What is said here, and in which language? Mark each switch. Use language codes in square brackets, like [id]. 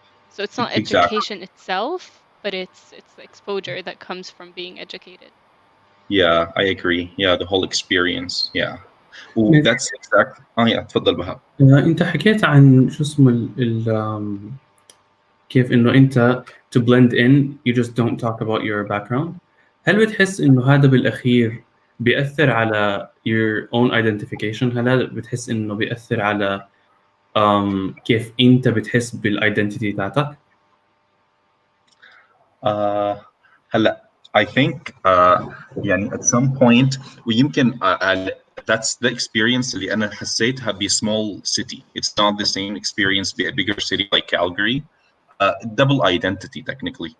[en] So it's not education itself, but it's the exposure that comes from being educated. Yeah, I agree. Yeah, the whole experience. Yeah. That's exact. [ar] تفضل [en] بهاء. [ar] انت حكيت عن شو اسمه كيف انه انت [en] to blend in you just don't talk about your background. [ar] هل بتحس انه هذا بالاخير بيأثر على [en] your own identification؟ [ar] هل هذا بتحس انه بيأثر على كيف انت بتحس بالايدنتيتي تاعتك؟ هلا [en] I think [ar] يعني [en] at some point [ar] ويمكن [en] that's the experience [ar] اللي أنا حسيتها ب [en] small city. It's not the same experience be a bigger city like Calgary. Double identity technically.